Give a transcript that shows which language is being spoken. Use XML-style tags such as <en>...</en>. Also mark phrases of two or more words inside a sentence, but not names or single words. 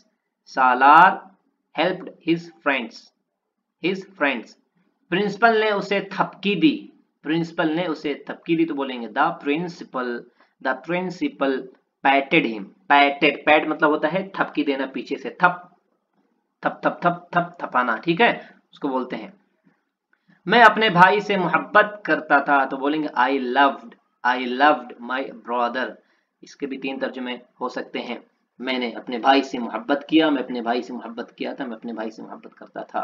<en>Salar helped his friends.</en> <hi>प्रिंसिपल ने उसे थपकी दी। प्रिंसिपल ने उसे थपकी दी तो बोलेंगे</hi> <en>the principal patted him.</en> <hi>पैट मतलब होता है थपकी देना, पीछे से थप थप थप थप थप थपाना, ठीक है, उसको बोलते हैं। मैं अपने भाई से मोहब्बत करता था तो बोलेंगे</hi> <en>I loved my brother.</en> <hi>इसके भी 3 तर्जुमे हो सकते हैं। मैंने अपने भाई से मोहब्बत किया, मैं अपने भाई से मोहब्बत किया था, मैं अपने भाई से मोहब्बत करता था।</hi>